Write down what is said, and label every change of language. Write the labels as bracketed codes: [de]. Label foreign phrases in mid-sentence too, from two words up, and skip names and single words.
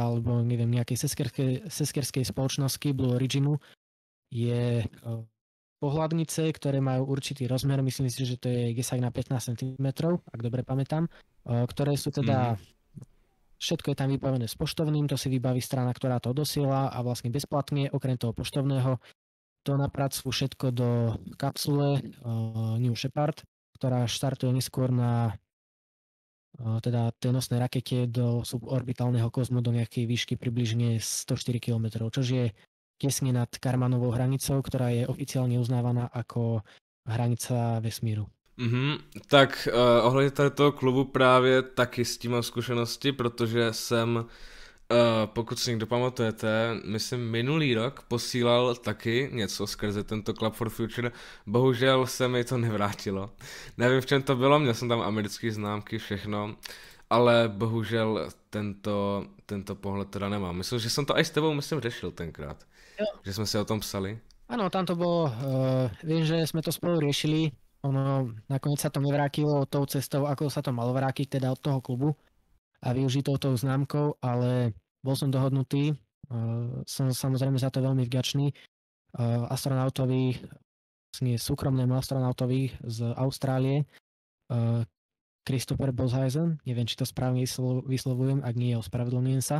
[sk] alebo neviem, nejakej seskerskej spoločnosti Blue Originu je pohľadnice, ktoré majú určitý rozmer, myslím si, že to je 10 na 15 cm, ak dobre pamätám, ktoré sú teda, všetko je tam vybavené s poštovným, to si vybaví strana, ktorá to odosiela a vlastne bezplatne, okrem toho poštovného, to napracujú všetko do kapsule New Shepard, ktorá štartuje neskôr na teda tej nosnej rakete do suborbitálneho kozmu do nejakej výšky približne 104 km, čo je tesne nad Karmanovou hranicou, ktorá je oficiálne uznávaná ako hranica vesmíru. [cs] Tak ohledně tady toho klubu právě taky s tím mám zkušenosti, protože jsem, pokud si někdo pamatujete, myslím minulý rok posílal taky něco skrze tento Club for Future, bohužel se mi to nevrátilo. Nevím, v čem to bylo, měl jsem tam americké známky, všechno, ale bohužel tento pohled teda nemám. Myslím, že jsem to aj s tebou řešil tenkrát. Jo. Že sme si o tom psali. [sk] Áno, tam to bolo, viem, že sme to spolu riešili, ono nakoniec sa to nevrátilo tou cestou, ako sa to malo vrátiť, teda od toho klubu a využitou tou známkou, ale bol som dohodnutý, som samozrejme za to veľmi vďačný astronautovi, súkromnému astronautovi z Austrálie, Christopher Boshuysen, neviem, či to správne vyslovujem, ak nie, ospravedlňujem sa.